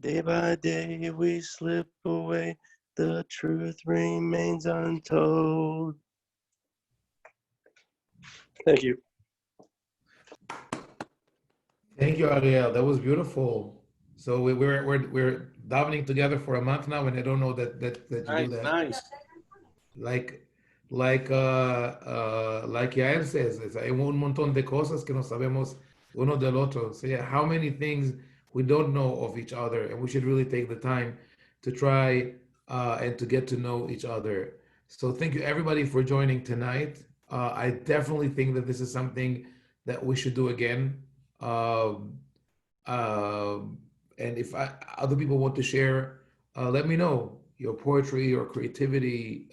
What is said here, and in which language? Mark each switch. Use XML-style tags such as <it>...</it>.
<en>Day by day we slip away, the truth remains untold. Thank you. Thank you, Ariel. That was beautiful. So we're davening together for a month now, and I don't know that you do that. Nice. Like like Yael says,</en> <es>hay un montón de cosas que no sabemos uno del otro.</es> <en>So yeah, how many things we don't know of each other, and we should really take the time to try and to get to know each other. So thank you everybody for joining tonight. I definitely think that this is something that we should do again. Um, and if other people want to share, let me know your poetry or creativity.</en>